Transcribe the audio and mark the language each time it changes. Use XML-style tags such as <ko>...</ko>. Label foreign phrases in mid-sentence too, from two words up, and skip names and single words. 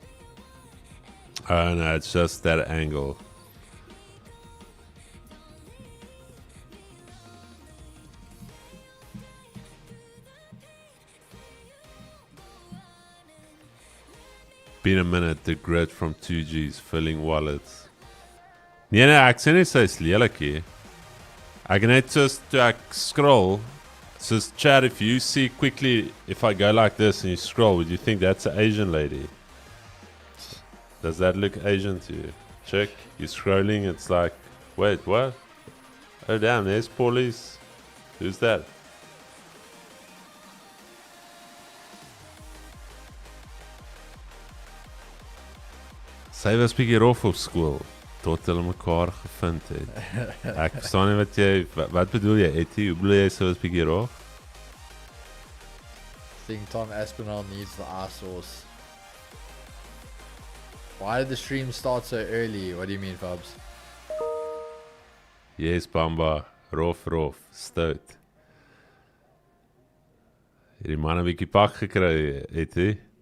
<en>Oh no, it's just that angle. Been a minute, the grid from 2G's filling wallets.</en> <af>Nee, ek sê nie sy is lelik hier. Ek net just toe ek scroll.</af> <en>Says chat, if you see quickly, if I go like this and you scroll, would you think that's an Asian lady? Does that look Asian to you? Check, you're scrolling, it's like, wait, what? Oh damn, there's Paulie's. Who's that?</en> <af>Sy was bietjie rof op skool tot hulle mekaar gevind het. Ek verstaan nie wat jy wat bedoel jy Etty? Hoe bedoel jy sy was bietjie rof?</af> <en>Think Tom Aspinall needs the eye sauce. Why did the stream start so early? What do you mean, Fabs? Yes, Bamba,</en> <af>rof, stout. Hierdie man 'n bietjie pak gekry, Etty.</af>